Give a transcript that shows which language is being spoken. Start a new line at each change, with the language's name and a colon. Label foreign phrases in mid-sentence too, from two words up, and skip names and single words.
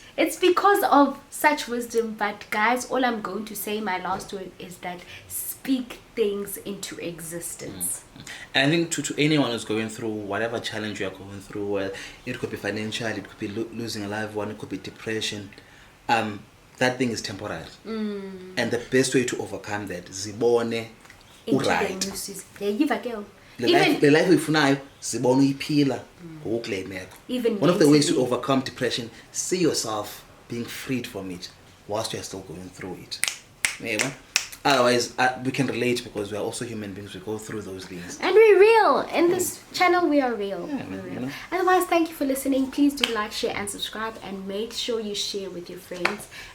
English: It's because of such wisdom. But guys, all I'm going to say, my last word is that speak things into existence. And I think to anyone who's going through whatever challenge you are going through, well, it could be financial, it could be losing a loved one, it could be depression, that thing is temporary. And the best way to overcome that,
Xhosa: zibone uRight.
English: The life
Xhosa: uyifunayo zibone uyiphila ngokule meko.
English: One of the ways to overcome depression, see yourself being freed from it whilst you're still going through it. Maybe. Otherwise, we can relate because we are also human beings. We go through those things. And we're real. In this channel, we are real. Yeah, we're real. Otherwise, thank you for listening. Please do like, share, and subscribe. And make sure you share with your friends.